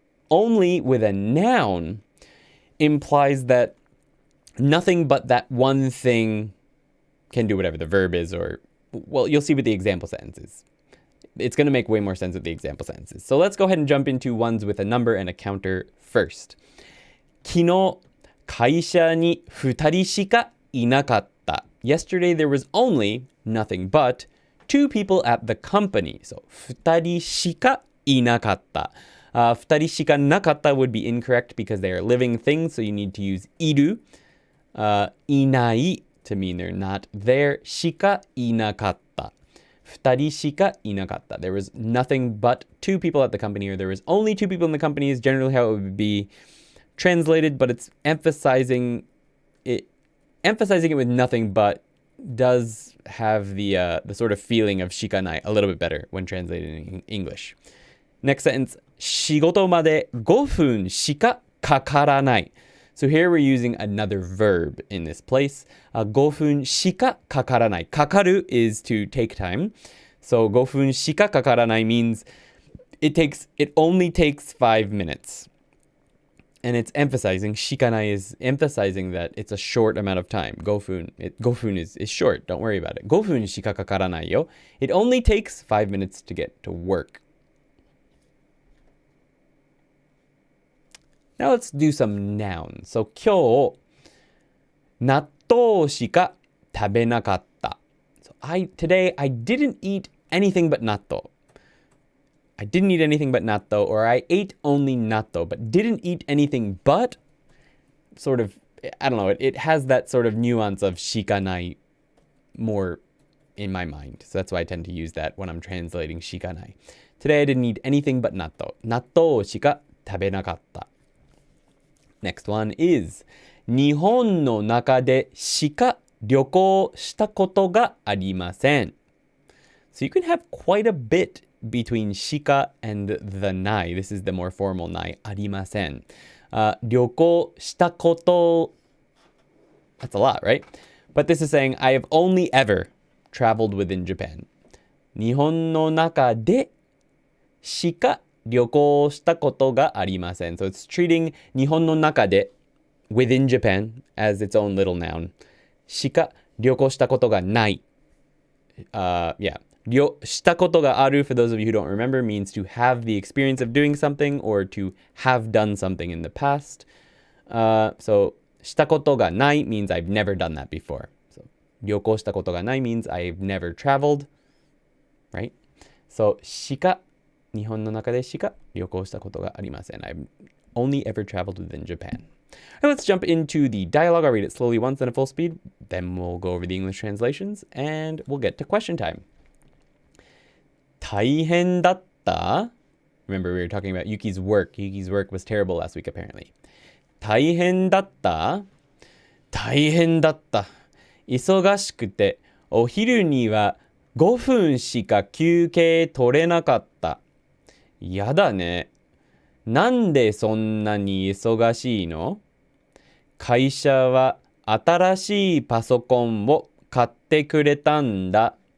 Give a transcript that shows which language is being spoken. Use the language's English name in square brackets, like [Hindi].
[English] Only with a noun implies that nothing but that one thing can do whatever the verb is, or, well, you'll see with the example sentences. It's going to make way more sense with the example sentences. So let's go ahead and jump into ones with a number and a counter first. [Japanese] 昨日会社に2人しかいなかった. [English] Yesterday there was only, nothing but, two people at the company. [Japanese] So, 二人しかいなかった。二人しかなかった [English] would be incorrect because they are living things, so you need to use いる。いない to mean they're not there. [Japanese] しかいなかった。二人しかいなかった。 [English] There was nothing but two people at the company, or there was only two people in the company is generally how it would be translated, but it's emphasizing it with nothing but does have the sort of feeling of しかない a little bit better when translated in English. Next sentence, [Japanese] 仕事まで5分しかかからない。 [English] So here we're using another verb in this place. [Japanese] 5分しかかからない。 [English] かかる is to take time. So 5分しかかからない means it only takes 5 minutes. And it's emphasizing, しかない is emphasizing that it's a short amount of time. 5分 is short. Don't worry about it. [Japanese] 5分しかかからないよ. [English] It only takes 5 minutes to get to work. Now let's do some nouns. [Japanese] So 今日、納豆しか食べなかった。 [English] So today I didn't eat anything but natto. I didn't eat anything but natto, or I ate only natto, but didn't eat anything but sort of, I don't know, it has that sort of nuance of しかない more in my mind. So that's why I tend to use that when I'm translating しかない. Today I didn't eat anything but natto. [Japanese] 納豆しか食べなかった。 [English] Next one is [Japanese] 日本の中でしか旅行したことがありません。 [English] So you can have quite a bit between しか and the ない. This is the more formal ない。 [Japanese] ありません。 [English] 旅行したこと That's a lot, right? But this is saying I have only ever traveled within Japan. [Japanese] 日本の中でしか旅行したことがありません。 [English] So it's treating 日本の中で within Japan as its own little noun. [Japanese] しか旅行したことがない。 [English] Yeah. したことがある, for those of you who don't remember, means to have the experience of doing something or to have done something in the past. So したことがない means I've never done that before. So 旅行したことがない means I've never traveled. Right? [Japanese] So しか日本の中でしか旅行したことがありません. [English] I've only ever traveled within Japan. And let's jump into the dialogue. I'll read it slowly once and at full speed. Then we'll go over the English translations and we'll get to question time. [Japanese] 大変だった? [English] Remember we were talking about Yuki's work. Yuki's work was terrible last week apparently. [Japanese] 大変だった?大変だった。忙しくてお昼には5分しか休憩取れなかった。やだね。なんでそんなに忙しいの？会社は新しいパソコンを買ってくれたんだ。